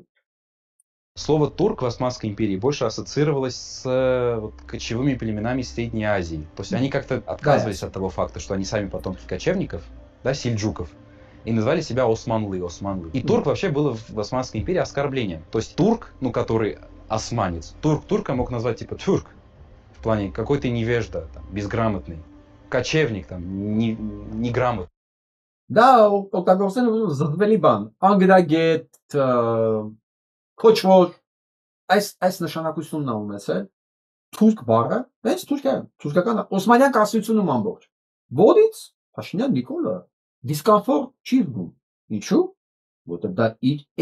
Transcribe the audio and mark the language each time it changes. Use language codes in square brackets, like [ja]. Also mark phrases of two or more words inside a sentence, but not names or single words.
[ru] Слово «турк» в Османской империи больше ассоциировалось с кочевыми племенами Средней Азии. То есть они как-то отказывались от того факта, что они сами потомки кочевников, да, сельджуков, и назвали себя Османлы. И турк вообще было в Османской империи оскорблением. То есть турк, ну, который османец, турка мог назвать типа тюрк, в плане какой ты невежда, там, безграмотный, кочевник, там, неграмотный. Да, [hy] օգտագործել են զդվելի բան, անգրագետ, քոչվոր, այս նշանակությունն է ունեցել թուրք բառը, հենց թուրքական Օսմանյան կայսրությունում ամբողջ, որից Փաշինյան Նիկոլը դիսկոմֆորտ չի զգում։ Ինչու՞, որտեղ դա